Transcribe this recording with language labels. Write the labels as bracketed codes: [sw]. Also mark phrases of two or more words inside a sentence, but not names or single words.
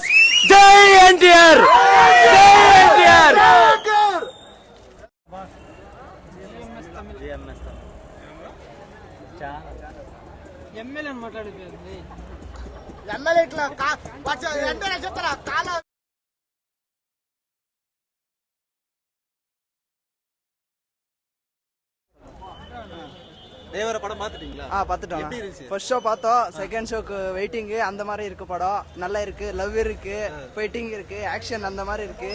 [te] జై ఎన్టీఆర్, జై ఎన్టీఆర్. ఎమ్మెల్యే మాట్లాడిపోయింది. ఎమ్మెల్యే ఇట్లా చెప్తారా కాల [ta] தேவர படம் பாத்துட்டீங்களா? பாத்துட்டோம். [en] first show [ta] பார்த்தோம். செகண்ட் ஷோக்கு வெயிட்டிங். அந்த மாதிரி இருக்கு படம். நல்லா இருக்கு. லவ் இருக்கு, ஃபைட்டிங் இருக்கு, ஆக்ஷன் அந்த மாதிரி இருக்கு.